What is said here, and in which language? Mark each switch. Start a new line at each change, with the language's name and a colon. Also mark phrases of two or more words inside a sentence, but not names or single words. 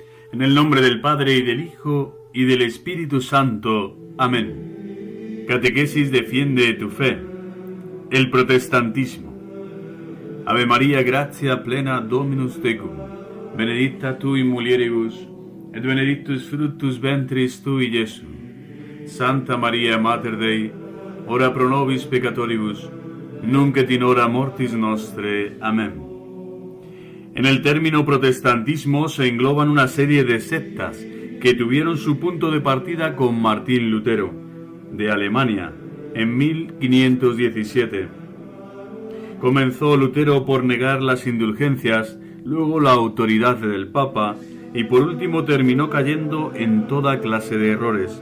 Spanish: En el nombre del Padre, y del Hijo, y del Espíritu Santo. Amén. Catequesis defiende tu fe. El protestantismo.
Latin: Ave María, gratia plena, Dominus tecum. Benedicta tu in mulieribus, et benedictus fructus ventris tui, Iesus. Santa María, Mater Dei, ora pro nobis peccatoribus, nunc et in hora mortis nostre.
Spanish: Amén. En el término protestantismo se engloban una serie de sectas que tuvieron su punto de partida con Martín Lutero, de Alemania, en 1517. Comenzó Lutero por negar las indulgencias, luego la autoridad del Papa y por último terminó cayendo en toda clase de errores.